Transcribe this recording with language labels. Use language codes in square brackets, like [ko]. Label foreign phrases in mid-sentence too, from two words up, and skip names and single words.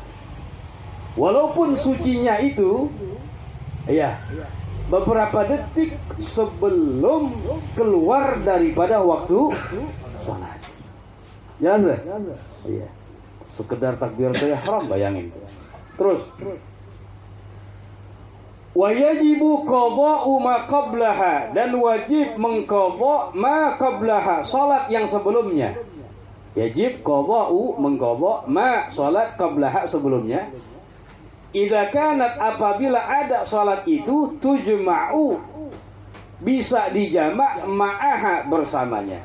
[id] Walaupun sucinya itu ya beberapa detik sebelum keluar daripada waktu sholat. Jelas ya? Iya. Sekedar takbiratul ihram bayangin. [ar] Terus ويجب قضاء ما قبلها, [id] dan wajib mengqadha [ar] ما قبلها, [id] salat yang sebelumnya. Wajib qada'u mengqadha ma, salat qablaha sebelumnya. [ar] إذا كانت, [id] apabila ada salat itu tujma'u, bisa dijamak ma'aha, bersamanya.